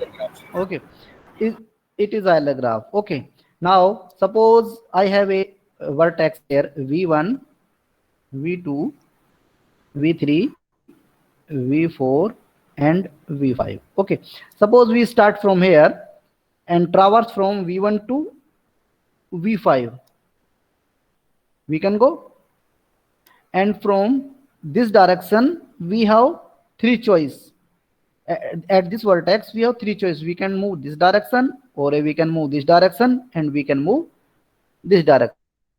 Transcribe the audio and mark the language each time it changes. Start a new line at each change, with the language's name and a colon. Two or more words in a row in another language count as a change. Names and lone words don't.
English: Okay, it is Euler graph. Okay, now suppose I have a vertex here, v1, v2, v3, v4 and v5. Okay, suppose we start from here and traverse from v1 to v5. We can go, and from this direction we have three choice. At this vertex we have three choice. We can move this direction, or we can move this direction, and we can move this direction.